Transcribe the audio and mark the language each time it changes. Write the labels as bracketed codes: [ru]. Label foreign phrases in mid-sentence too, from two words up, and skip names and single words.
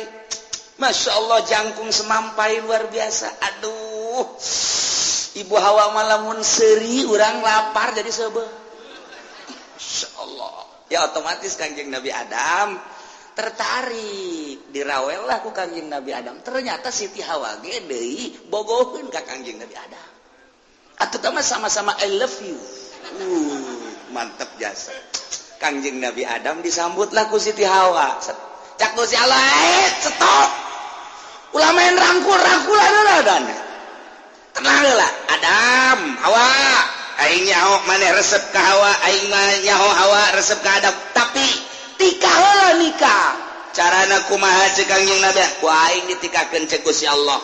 [ar] Masya Allah [su] jangkung semampai luar biasa aduh Ibu Hawa malamun seri urang lapar jadi seubeuh [ar] Masya Allah [su] ya otomatis Kangjeng Nabi Adam tertarik dirawel lah ku Kangjeng Nabi Adam ternyata Siti Hawa ge deui bogoheun ka Kangjeng Nabi Adam atuh teh sama-sama [en] I love you [su] mantep jasa Kangjeng Nabi Adam disambut lah ku Siti Hawa cak Gusti Allah stop ulah main rangkul-rangkulan tenang lah Adam Hawa aing nyaho maneh resep ka Hawa aing nyaho Hawa resep ka Adam tapi tikah heula nikah carana kumaha ceuk Kangjeng Nabi ku aing ditikahkeun ceuk Gusti Allah